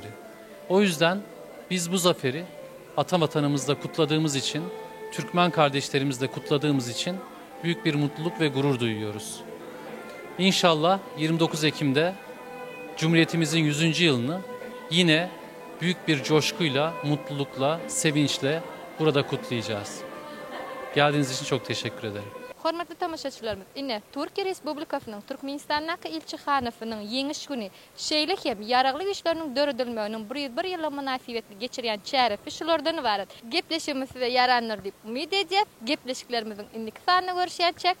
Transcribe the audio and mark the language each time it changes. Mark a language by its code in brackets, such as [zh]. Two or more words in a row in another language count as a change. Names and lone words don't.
[tr] O yüzden biz bu zaferi ata vatanımızda kutladığımız için, Türkmen kardeşlerimizle kutladığımız için büyük bir mutluluk ve gurur duyuyoruz. İnşallah 29 Ekim'de Cumhuriyetimizin 100. yılını yine büyük bir coşkuyla, mutlulukla, sevinçle burada kutlayacağız. Geldiğiniz için çok teşekkür ederim. [tk] Hormatly tamaşaçylarymyz, ine Türkiýe Respublikasynyň Türkmenistandagı elçihanasynyň ýeňiş güni şeýle hem ýaragly güýçleriniň döredilmeginiň 101 ýylla münasibetli geçirýän çärefi şulardan ibaret. Gepleşigimiz we ýaranlar diýip umyd edýär. Gepleşiklerimiziň indiki sanyna görüşýärçek.